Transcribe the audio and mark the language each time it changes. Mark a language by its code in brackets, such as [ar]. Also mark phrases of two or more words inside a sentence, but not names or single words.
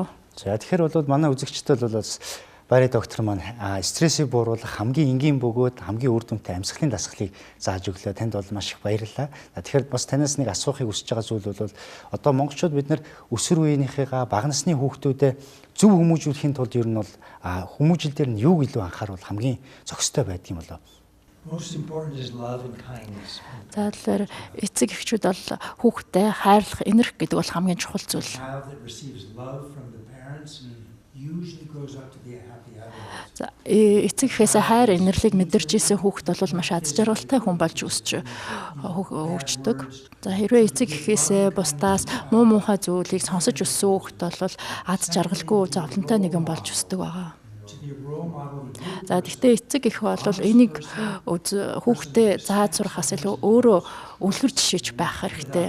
[mn] За тэгэхээр бол манай үзэгчдэл бол Бари доктор маань стрессийг бууруулах хамгийн энгийн бөгөөд хамгийн үр дүнтэй амьсгалын дасгалыг зааж өглөө. Танд бол маш их баярлалаа. Тэгэхээр бас танаас нэг асуухыг хүсэж байгаа зүйл бол одоо монголчууд бид нар өсвөр үеийнхээ бага насны хүүхдүүдэд зөв хүмүүжүүлэхийн тулд ер нь бол хүмүүжил дээр нь юуг илүү анхааруул хамгийн зохистой байдаг юм болоо. [en] Most important is love and kindness. [mn] За тэгэхээр эцэг эхчүүд бол хүүхдэд хайрлах, инэрх гэдэг бол хамгийн чухал зүйл. [en] Child that receives love from the parents usually grows up to be a happy adult. [mn] За эцэг эхээсээ хайр инэрлийг мэдэрч исэн хүүхэд бол маш аз жаргалтай хүн болж өсч хөгждөг. За хэрвээ эцэг эхээсээ бусдаас муу муухай зүйлийг сонсож өссөн хүүхэд бол аз жаргалгүй зовлонтой нэгэн болж өсдөг байгаа. За гэхдээ эцэг эх бол энийг хүүхдээ зааж сурахаас илүү өөрөө үлгэр жишээч байх хэрэгтэй.